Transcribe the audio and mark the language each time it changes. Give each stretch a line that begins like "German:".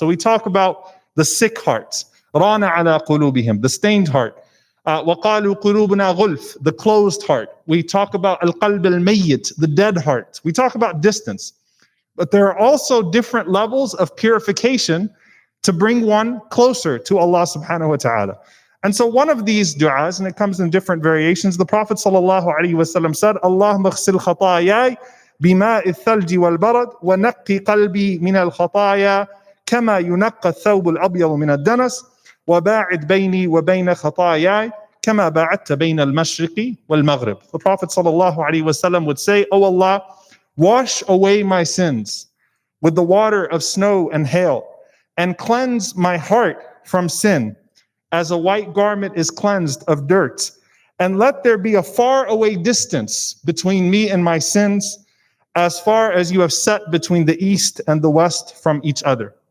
English: So we talk about the sick hearts,
Arabic: رَانَ عَلَىٰ قُلُوبِهِمْ,
English: the stained heart,
Arabic: وَقَالُوا قُلُوبُنَا غُلْفٌ,
English: the closed heart. We talk about
Arabic: الْقَلْبِ الْمَيِّتِ,
English: the dead heart. We talk about distance. But there are also different levels of purification to bring one closer to Allah subhanahu wa ta'ala. And so one of these du'as, and it comes in different variations, the Prophet sallallahu alaihi wasallam said,
Arabic: Allahumma ghsil khatayai بماء الثلج والبرد ونقي قلبي من الخطايا كما ينقى الثوب الأبيض من الدنس وباعد بيني وبين خطاياي كما باعدت بين المشرق والمغرب.
English: The Prophet sallallahu alaihi wasallam would say, O Allah, wash away my sins with the water of snow and hail, and cleanse my heart from sin as a white garment is cleansed of dirt, and let there be a far away distance between me and my sins, as far as you have set between the east and the west from each other.